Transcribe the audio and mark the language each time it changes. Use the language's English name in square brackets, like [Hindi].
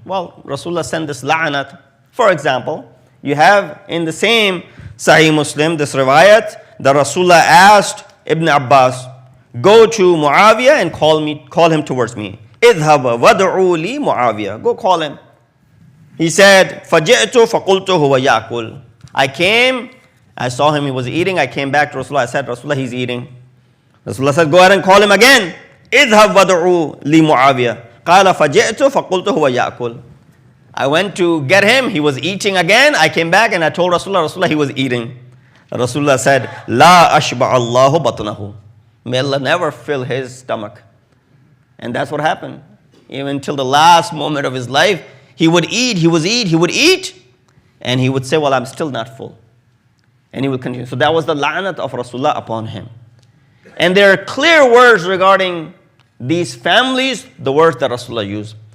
[English] Well, Rasulullah sent this la'anat. For example, you have in the same Sahih Muslim this riwayat that Rasulullah asked Ibn Abbas, go to Muawiyah and call him towards me. [Arabic] Idhab wad'u li Muawiyah. [English] Go call him. He said, [Arabic] فَجِئْتُ فَقُلْتُ هُوَ يَأْكُلُ. [English] I came I saw him, he was eating. I came back to Rasulullah. I said, Rasulullah, he's eating. Rasulullah said, go ahead and call him again. [Arabic] اذهب وادعوا لمعاوية قال فجئت فقلت هو يأكل. [English] I went to get him. He was eating again. I came back and I told Rasulullah, he was eating. Rasulullah said, [Arabic] لا أشبع الله بطنه. [English] May Allah never fill his stomach. And that's what happened. Even till the last moment of his life, he would eat, he would eat, and he would say, well, I'm still not full. And he would continue. So that was the la'nat of Rasulullah upon him. And there are clear words regarding these families, the words that Rasulullah used.